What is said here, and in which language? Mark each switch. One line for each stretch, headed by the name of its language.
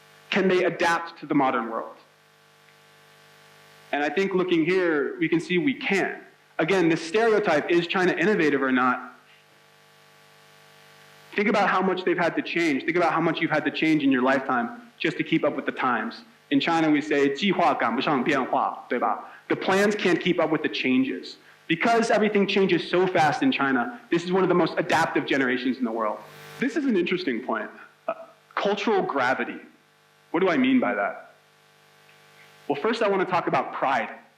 English: Can they adapt to the modern world? And I think looking here, we can see we can. Again, this stereotype, is China innovative or not? Think about how much they've had to change. Think about how much you've had to change in your lifetime just to keep up with the times. In China, we say,
Chinese: 计划赶不上变化, 对吧?
English: The plans can't keep up with the changes. Because everything changes so fast in China, this is one of the most adaptive generations in the world. This is an interesting point. Cultural gravity. What do I mean by that? Well, first I want to talk about pride.